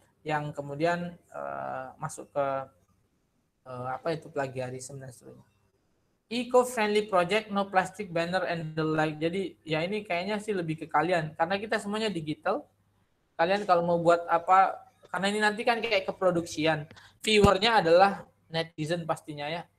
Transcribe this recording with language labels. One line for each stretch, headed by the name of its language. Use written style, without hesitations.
Indonesian: Yang kemudian masuk ke plagiarisme dan sebagainya.
English: Eco-friendly project, no plastic banner and the like.
Indonesian: Jadi ya ini kayaknya sih lebih ke kalian karena kita semuanya digital. Kalian kalau mau buat apa, karena ini nanti kan kayak keproduksian. Viewernya adalah netizen pastinya ya.